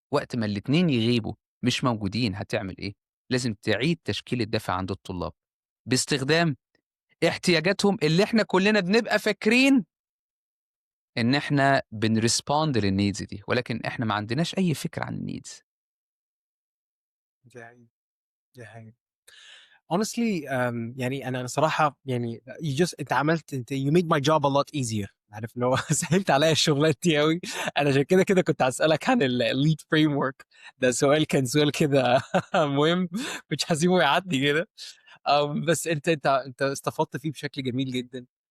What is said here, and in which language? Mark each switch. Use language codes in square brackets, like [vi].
[ar] وقت ما الاتنين يغيبوا مش موجودين هتعمل إيه؟ لازم تعيد تشكيل الدافع عند الطلاب باستخدام احتياجاتهم اللي إحنا كُلّنا بنبقى فاكرين إن إحنا بنrespond للneeds دي، ولكن إحنا ما عندناش أي فكرة عن الneeds. دي حقيقة، دي حقيقة. [en] honestly [ar] يعني أنا صراحة يعني أنت [en] you made my job a lot easier. [ar] عارف اللي هو سهّلت عليّا الشغلانة دي أوي. أنا عشان كده كنت هاسألك عن الlead framework. ده كان سؤال كده مهم، مش هاسيبه يعدّي كده. بس أنت استفدت فيه بشكل جميل جدًا.